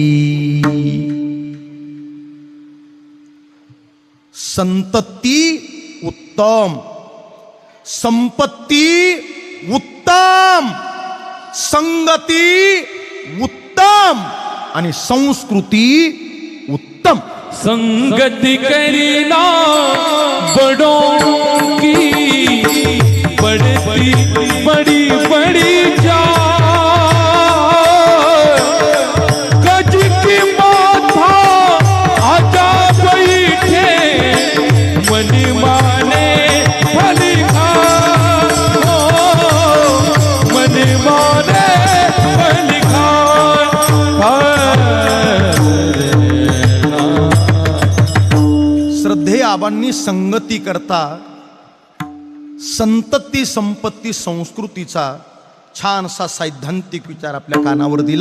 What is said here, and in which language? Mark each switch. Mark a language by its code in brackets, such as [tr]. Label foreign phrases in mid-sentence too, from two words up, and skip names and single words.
[mr] संतती उत्तम, संपत्ती उत्तम, संगती उत्तम आणि संस्कृती उत्तम. [hi] संगति करीना बड़ों की, बड़ी बड़ी बड़ी जान, गज की माथा आजा बैठे, मन माने भली खान, मन माने भली खान. [mr] श्रद्धे आबांनी संगती करता संतती, संपत्ती, संस्कृतीचा छानसा सैद्धांतिक विचार आपल्या कानावर दिला.